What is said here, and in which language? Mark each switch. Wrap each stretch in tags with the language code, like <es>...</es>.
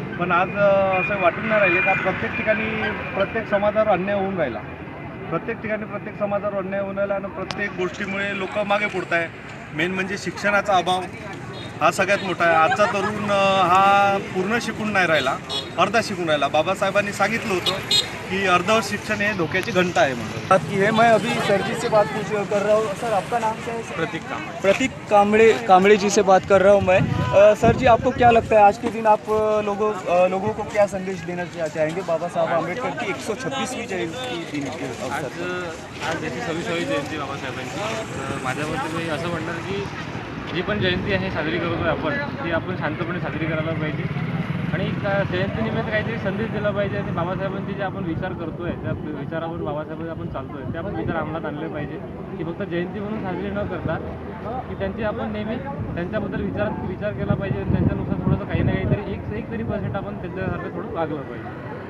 <mr>पण आज असं वाटून नाही राहिले का प्रत्येक ठिकाणी प्रत्येक समाजावर अन्याय होऊन राहिला, प्रत्येक ठिकाणी प्रत्येक समाजावर अन्याय होऊन राहिला आणि प्रत्येक गोष्टीमुळे लोक मागे पुढत आहे. मेन म्हणजे शिक्षणाचा अभाव हा सगळ्यात मोठा आहे. आजचा तरुण हा पूर्ण शिकून नाही राहिला, अर्धा शिकून राहिला. बाबासाहेबांनी सांगितलं होतं कि अर्धवट शिक्षण हे धोक्याची घंटा आहे म्हणून.</mr> <hi>बात की है, मैं अभी सर जी से बात कर रहा हूँ. सर, आपका नाम क्या है? प्रतीक कामड़े जी से बात कर रहा हूँ मैं. सर जी, आपको क्या लगता है आज के दिन आप लोगों को क्या संदेश देना चाहेंगे बाबा साहब आंबेडकर की 126वीं जयंती दिन के अवसर पर?</hi> <mr>आज त्याची 26वी जयंती बाबासाहेबांची. तर माझ्या मते मी असं म्हणणार की जी पण जयंती आहे साजरी करतो आपण, ती आपण शांतपणे साजरी करायला पाहिजे आणि जयंतीनिमित्त काहीतरी संदेश दिला पाहिजे. आणि बाबासाहेबांचे जे आपण विचार करतोय त्या विचारावर बाबासाहेबांचे आपण चालतोय ते आपण विचार अंमलात आणले पाहिजे, की फक्त जयंती म्हणून साजरी न करता की त्यांची आपण नेहमी त्यांच्याबद्दल विचार केला पाहिजे आणि त्यांच्यानुसार थोडंसं काही ना काहीतरी एक तरी पर्सेंट आपण त्यांच्यासारखं थोडं वागलं पाहिजे.</mr>